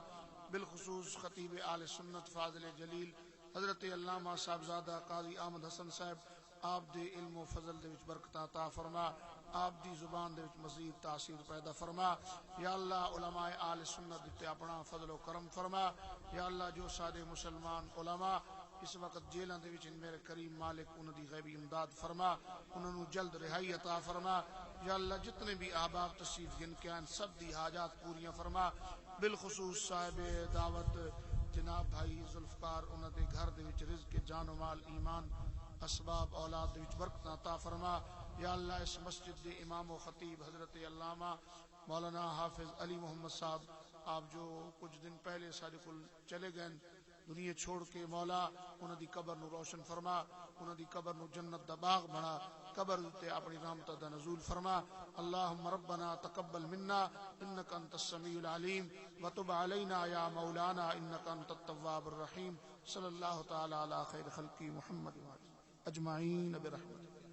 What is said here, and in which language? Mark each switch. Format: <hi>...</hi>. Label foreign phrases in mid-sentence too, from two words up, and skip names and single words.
<pa>بالخصوص خطیب آل سنت فاضل جلیل حضرت علامہ صاحبزادہ قاضی احمد حسن صاحب آپ دے علم و فضل دے وچ برکت عطا فرما. آپ دی زبان دے وچ مزید تاثیر پیدا فرما. یا اللہ علماء آل سنت تے اپنا فضل و کرم فرما. یا اللہ جو سارے مسلمان علماء اس وقت جیلاں دے وچ میرے کریم مالک انہاں دی غیبی امداد فرما. انہاں نو جلد رہائی عطا فرما. یا اللہ جتنے بھی احباب تشریف گن کے آئیں سب دی حاجات پوریاں فرما. بالخصوص صاحب دعوت جناب بھائی ذوالفقار انہاں دے گھر دے وچ رزق جان و مال ایمان اسباب اولاد دے وچ برکت عطا فرما. یا اللہ اس مسجد دے امام و خطیب حضرت علامہ مولانا حافظ علی محمد صاحب آپ جو کچھ دن پہلے سارے کل چلے گئے دنیا چھوڑ کے مولا انہاں دی قبر نو روشن فرما. انہاں دی قبر نو جنت دا باغ بنا. قبر تے اپنی رحمت دا نزول فرما.</pa> <ar>اللہم ربنا تقبل منا انک انت السمیع العلیم وتب علینا یا مولانا انک انت التواب الرحیم. صلی اللہ تعالی علی خیر خلقی محمد اجمعین برحمتہ.</ar>